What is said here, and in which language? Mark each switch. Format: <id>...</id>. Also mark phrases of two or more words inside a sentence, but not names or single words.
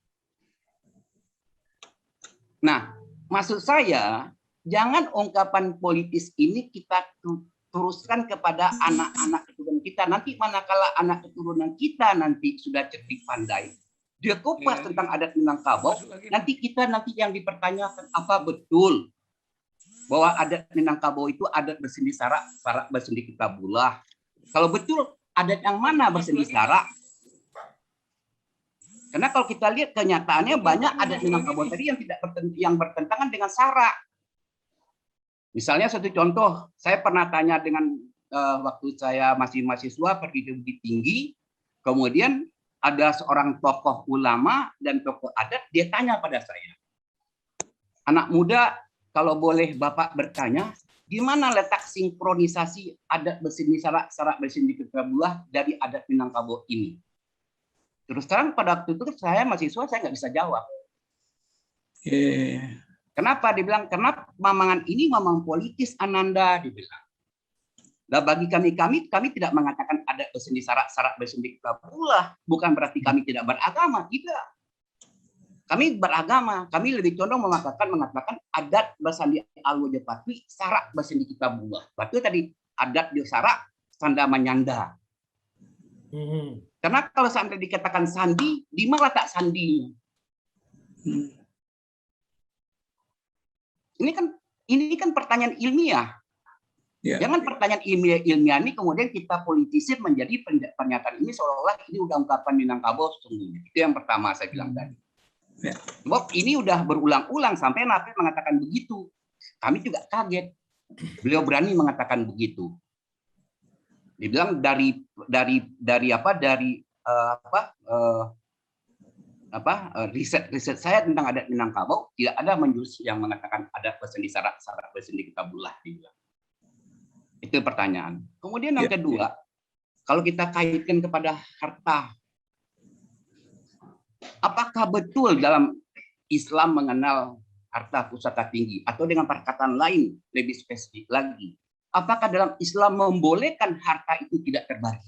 <id>Nah, maksud saya, jangan ungkapan politis ini kita teruskan kepada anak-anak keturunan kita. Nanti manakala anak keturunan kita nanti sudah cerdik pandai, dia kupas tentang adat Minangkabau, nanti kita yang dipertanyakan apa betul bahwa adat Minangkabau itu adat bersendi sarak, sarak bersendi kitabullah. Kalau betul adat yang mana bersendi sarak? Karena kalau kita lihat kenyataannya banyak adat Minangkabau tadi yang bertentangan dengan sarak. Misalnya satu contoh, saya pernah tanya dengan waktu saya masih mahasiswa pergi ke Bukit Tinggi, kemudian ada seorang tokoh ulama dan tokoh adat, dia tanya pada saya, anak muda, kalau boleh Bapak bertanya, gimana letak sinkronisasi adat bersendi sarak, sarak bersendi kitabullah dari adat Minangkabau ini? Terus terang pada waktu itu saya mahasiswa, saya nggak bisa jawab. Kenapa? Dibilang, karena mamangan ini mamang politis Ananda, dibilang. Nah, bagi kami tidak mengatakan adat bersendi sarak, sarak bersendi kitabullah. Bukan berarti kami tidak beragama, tidak. Kami beragama, kami lebih condong mengatakan adat bersendi al-wajapatwi, sarak bersendi kitabullah. Berarti tadi adat di sarak, sanda menyanda. Karena kalau sampai dikatakan sandi, di mana letak sandinya? Ini kan pertanyaan ilmiah. Jangan pertanyaan ilmiah ini kemudian kita politisir menjadi pernyataan ini seolah-olah ini udah ungkapan Minangkabau sesungguhnya. Itu yang pertama saya bilang tadi. Sebab ini udah berulang-ulang sampai Nafis mengatakan begitu. Kami juga kaget. Beliau berani mengatakan begitu. Dibilang riset saya tentang adat Minangkabau tidak ada menjurus yang mengatakan adat bersendi sarak, sarak bersendi kitabullah. Itu pertanyaan. Kemudian yang kedua, kalau kita kaitkan kepada harta, apakah betul dalam Islam mengenal harta pusaka tinggi, atau dengan perkataan lain lebih spesifik lagi, apakah dalam Islam membolehkan harta itu tidak terbagi?</id>